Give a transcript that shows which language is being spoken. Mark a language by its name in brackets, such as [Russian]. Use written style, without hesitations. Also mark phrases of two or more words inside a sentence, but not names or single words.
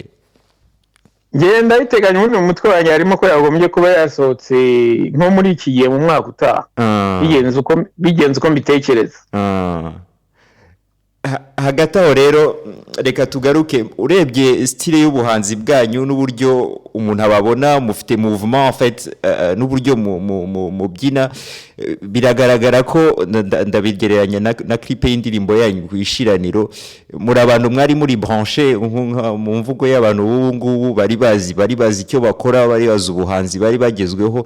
[Kinyarwanda] Ngenda biteganya mu mutwe wanjye harimo ko yagombye kuba yasohotse nko muri iki gihe mu mwaka utaha. Bigenze uko mbitekereza. Hagati aho rero reka tugaruke, urebye style y'ubuhanzi bwanyu n'uburyo umuntu ababona, mufite [French] mouvement en fait [Kinyarwanda] n'uburyo mu byina, biragaragara ko ndabigereranya na clip y'indirimbo yanyu ku Ishiraniro. Muri abantu mwari muri branché mu mvugo y'abantu ubu ngubu bari bazi icyo bakora, bari bazi ubuhanzi bari bagezweho.